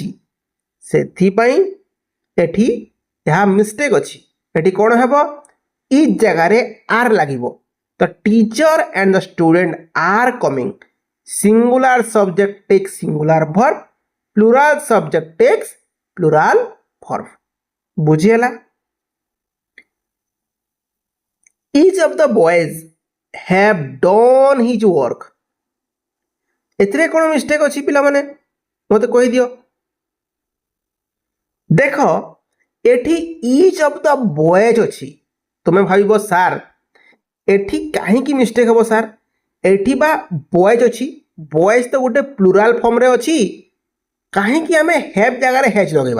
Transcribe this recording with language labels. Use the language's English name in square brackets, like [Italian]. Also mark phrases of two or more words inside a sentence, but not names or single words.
[Odia] ସେଥିପାଇଁ ଏଠି ଏହା ମିଷ୍ଟେକ୍ ଅଛି। ଏଠି କ'ଣ ହେବ? ଇଚ୍ ଜାଗାରେ ଆର୍ ଲାଗିବ। [English] the teacher and the student are coming. singular subject takes singular verb, plural subject takes plural verb. [Odia] ବୁଝିହେଲା? [English] Each of the boys have done his work. [Odia] ଏଥିରେ କ'ଣ ମିଷ୍ଟେକ୍ ଅଛି ପିଲାମାନେ? ମୋତେ କହିଦିଅ। ଦେଖ, ଏଠି [English] each of the boys [Odia] ଅଛି। ତୁମେ ଭାବିବ ସାର୍ ଏଠି କାହିଁକି ମିଷ୍ଟେକ୍ ହେବ ସାର୍? ଏଠି ବା ବଏଜ୍ ଅଛି, ବଏଜ୍ ତ ଗୋଟେ ପ୍ଲୁରାଲ ଫର୍ମରେ ଅଛି, କାହିଁକି ଆମେ ହେଭ୍ ଜାଗାରେ ହେଜ୍ ଲଗେଇବା?